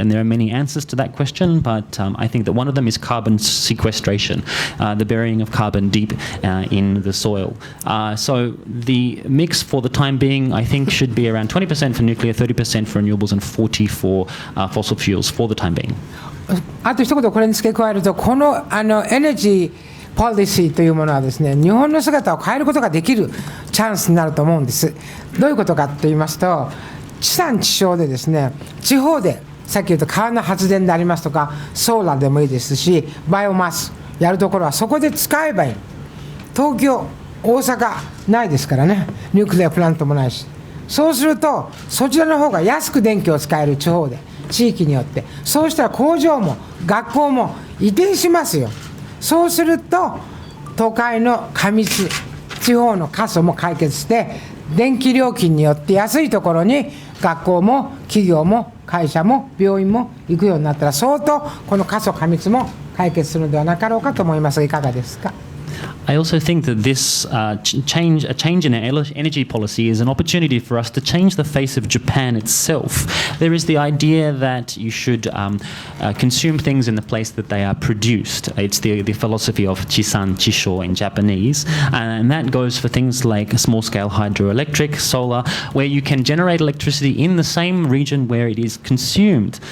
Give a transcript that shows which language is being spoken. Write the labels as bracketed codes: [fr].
[en] And there are many answers to that question, but I think that one of them is carbon sequestration, the burying of carbon deep in the soil. So the mix for the time being, I think, should be around 20% for nuclear, 30% for renewables, and 40% for fossil fuels for the time being. [ja] あと一言これに付け加えると、このエネジーポリシーというものはですね、日本の姿を変えることができるチャンスになると思うんです。どういうことかと言いますと、地産地消でですね、地方でさっき言った川の発電でありますとか、ソーラーでもいいですし、バイオマスやるところはそこで使えばいい。東京、大阪ないですからね、ニュークレアプラントもないし。そうするとそちらの方が安く電気を使える、地方で地域によって。そうしたら工場も学校も移転しますよ。そうすると都会の過密、地方の過疎も解決して、電気料金によって安いところに学校も企業も会社も病院も行くようになったら、相当この過疎過密も解決するのではなかろうかと思いますが、いかがですか。 [en] I also think that this change in our energy policy is an opportunity for us to change the face of Japan itself. There is the idea that you should consume things in the place that they are produced. It's the philosophy of Chisan Chisho in Japanese, and that goes for things like small-scale hydroelectric, solar, where you can generate electricity in the same region where it is consumed.